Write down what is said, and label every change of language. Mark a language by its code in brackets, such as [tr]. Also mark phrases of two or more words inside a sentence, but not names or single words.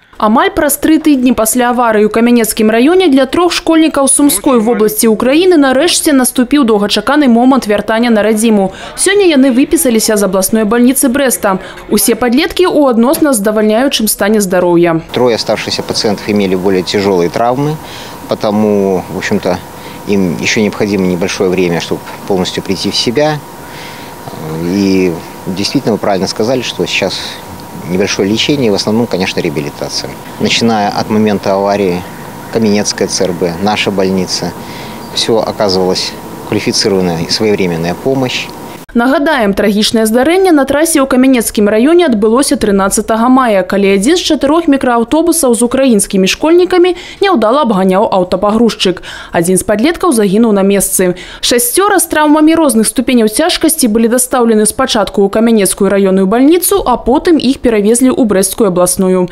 [be] Амаль праз 3 тыдні пасля аварыі ў Камянецкім раёне для 3 школьнікаў Сумской вобласці Украіны нарэшце наступіў доўгачаканы момант вяртання на радзіму. Сёння яны выпісаліся з абласной бальніцы Брэста. Усе падлеткі ў адносна здавальняючым стане здароўя. [ru] 3 оставшихся пациентов имели более тяжелые травмы, потому, в общем-то, им еще необходимо небольшое время, чтобы полностью прийти в себя. И действительно, вы правильно сказали, что сейчас небольшое лечение, в основном, конечно, реабилитация. Начиная от момента аварии, Каменецкая ЦРБ, наша больница, все оказывалась квалифицированная и своевременная помощь. [be] Нагадаем, трагічнае здарэнне на трасе ў Камянецкім раёне адбылося 13 мая, калі адзін з 4 мікрааўтобусаў з украінскімі школьнікамі няўдала абганяў аўтапагрузчык. Адзін з падлеткаў загінуў на месцы. 6 з траўмамі розных ступеняў цяжкасці былі дастаўлены спачатку ў Камянецкую раённую бальніцу, а потым іх перавезлі ў Брэсцкую абласную.